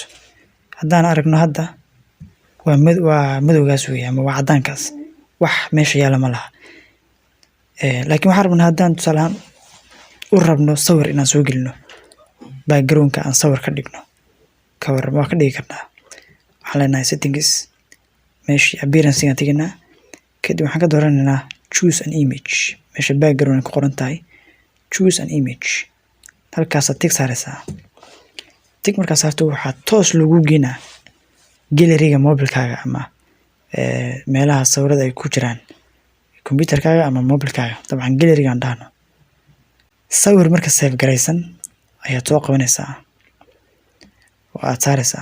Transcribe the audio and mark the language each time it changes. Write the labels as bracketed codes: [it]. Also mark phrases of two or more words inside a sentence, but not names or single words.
[so] haddaan aragno hadda waa madowgaas weeye ama waa caddaankaas wax meesha yaala ma laha. laakiin waxaan rabnaa haddaan tusaalahaan u rabno sawir inaan soo gelino background-ka aan sawir ka dhigno ka waran waa ka dhigi karnaa. waxaan leenahay settings meeshii appearance-gaan teginaa. kadib waxaan ka dooranaynaa [en] choose an image [so] meesha background ku qoran tahay [en] choose an image. [so] halkaasaad tig saaraysaa. tig markaa saarto waxaa toos lagu geynaa gallery-ga mobilkaaga ama meelaha sawirada ay ku jiraan computerkaaga ama mobilkaaga. dabcan gallery-gaan dhahno. sawir marka save garaysan ayaad soo qabanaysaa oo aad saaraysaa.